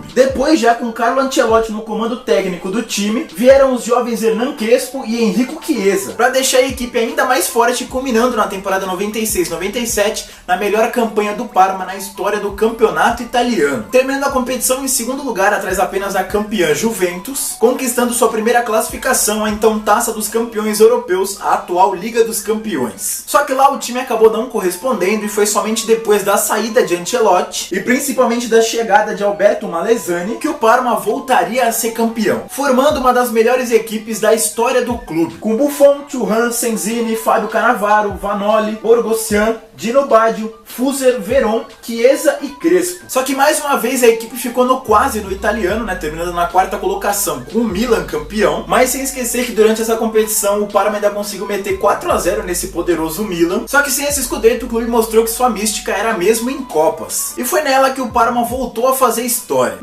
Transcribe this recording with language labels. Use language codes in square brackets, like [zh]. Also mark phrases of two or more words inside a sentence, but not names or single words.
[pt] Depois, já com Carlo Ancelotti no comando técnico do time, vieram os jovens Hernan Crespo e Enrico Chiesa, para deixar a equipe ainda mais forte, culminando na temporada 96-97 na melhor campanha do Parma na história do campeonato italiano, terminando a competição em segundo lugar atrás apenas da campeã Juventus, conquistando sua primeira classificação a então Taça dos Campeões Europeus, a atual Liga dos Campeões. Só que lá o time acabou não correspondendo, e foi somente depois da saída de Ancelotti e principalmente da chegada de Alberto Malesani que o Parma voltaria a ser campeão, formando uma das melhores equipes da história do clube, com Buffon, Thuram, Senzini, Fábio Cannavaro, Vanoli, Borgossian, Dino Baggio, Fuser, Veron, Chiesa e Crespo. Só que mais uma vez a equipe ficou no quase do italiano, terminando na quarta colocação com o Milan campeão, mas sem esquecer que durante essa competição o Parma ainda conseguiu meter 4-0 nesse poderoso Milan. Só que sem esse Scudetto o clube mostrou que sua mística era mesmo em Copas, e foi nela que o Parma voltou a fazer história.